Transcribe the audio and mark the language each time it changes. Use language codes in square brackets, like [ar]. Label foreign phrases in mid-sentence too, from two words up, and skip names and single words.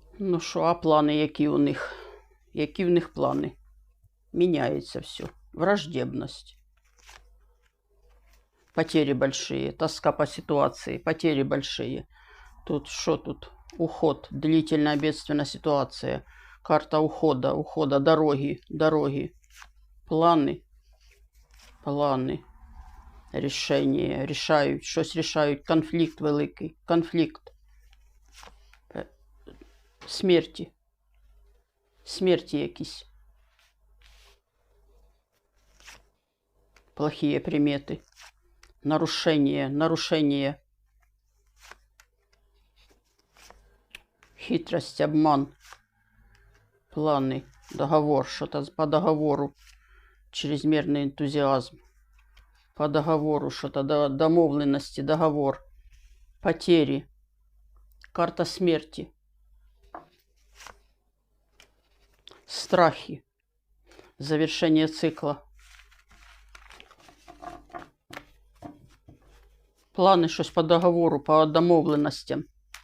[uk] Ну що, а плани які у них? Які в них плани? Міняється все. Враждебность. [ru] Потери большие. Тоска по ситуации. Потери большие. Тут что тут? Уход. Длительная бедственная ситуация. Карта ухода. Ухода. Дороги. Дороги. Планы. Планы. [uk] Рішення. Рішають. Щось рішають. Конфлікт великий. Конфлікт. Смерті. Смерті якісь. [ru] Плохие приметы. Нарушение. Нарушение. Хитрость, обман. Планы. Договор. Что-то по договору. Чрезмерный энтузиазм. По договору. Что-то домовленности. Договор. Потери. Карта смерти. Страхи. Завершение цикла. [uk] Плани щось по договору, по домовленостям.